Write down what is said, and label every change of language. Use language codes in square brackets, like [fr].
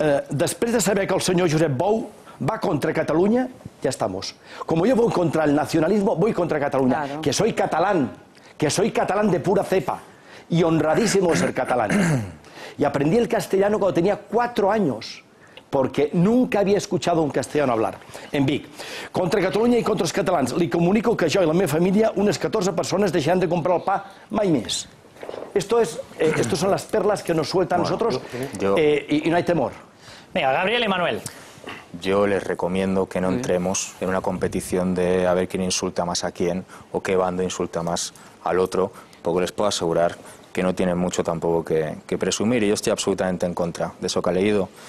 [ca] Després de saber que el senyor Josep Bou va contra [es] Cataluña, ya estamos. Como yo voy contra el nacionalismo, voy contra Cataluña. Claro. Que soy catalán, que soy catalán de pura cepa y honradísimo de ser catalán. Y aprendí el castellano cuando tenía 4 años, porque nunca havia escuchado un castellano hablar. [ca] En Vic, contra Catalunya i contra els catalans, li comunico que jo i la meva família, unes 14 persones, deixaran de comprar el pa mai més. [es] Estos son las perlas que nos sueltan nosotros y no hay temor. Venga, Gabriel y Manuel. Yo les recomiendo que no entremos en una competición de a ver quién insulta más a quién o qué bando insulta más al otro, porque les puedo asegurar que no tienen mucho tampoco que presumir, y yo estoy absolutamente en contra de eso que ha leído.